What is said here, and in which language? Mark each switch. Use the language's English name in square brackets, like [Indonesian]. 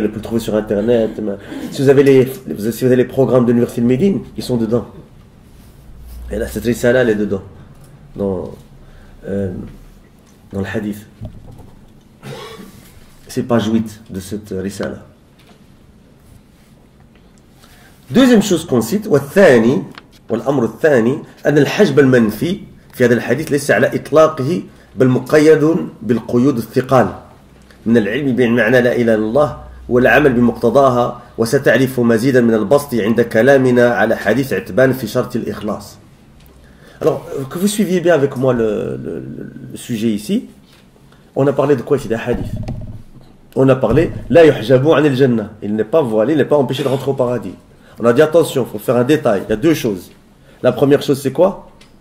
[French] Vous pouvez le trouver sur Internet. Si vous avez les programmes de l'université de Médine, ils sont dedans. Et là, cette risala, elle est dedans. Dans le hadith. C'est page 8 de cette risala. Deuxième chose qu'on cite, [Arabic] والثاني والأمر الثاني أن الحجب المنفي في هذا الحديث ليس على إطلاقه بل مقيد بالقيود الثقال من العلم بمعنى لا إله إلا الله والعمل بمقتضاها وستعرف مزيدا من البسط عند كلامنا على حديث عتبان في شرط الإخلاص. [French] Alors, que vous suiviez bien avec moi le sujet ici, on a parlé de quoi ici? D'un hadith. On a parlé, [Arabic] la yuhjabu anil jannah. [French] Il n'est pas voilé, il n'est pas empêché de rentrer au paradis. On a dit attention, il faut faire un détail. Il y a deux choses. La première chose, c'est quoi?